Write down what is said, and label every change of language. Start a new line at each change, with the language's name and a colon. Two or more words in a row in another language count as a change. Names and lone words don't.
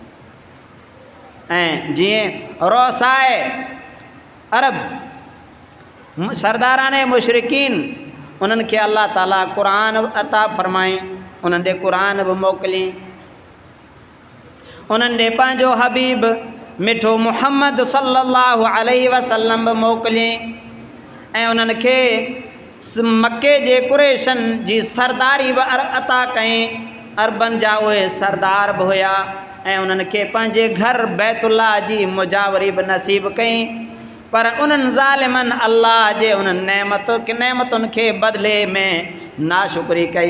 Sindhi: ऐं जीअं रोसाए अरब सरदारान मुशरिकीन, उन्हनि खे अल्लाह ताला क़ुरान अता फ़रमाई, उन्हनि ॾे क़ुरान बि मोकिली, उन्हनि ॾे पंहिंजो हबीब मिठो मुहम्मद
Arabic: صلى الله عليه وسلم
Sindhi: बि मोकिली, ऐं उन्हनि खे मके जे कुरैशनि जी सरदारी बि अता कई। अरबनि जा उहे सरदार बि हुया, ऐं उन्हनि खे पंहिंजे घर बैतुल्लाह जी मुजावरी बि नसीब कई। पर उन्हनि ज़ालिमनि अल्लाह जे उन्हनि नेमतुनि खे बदिले में नाशुक्री कई।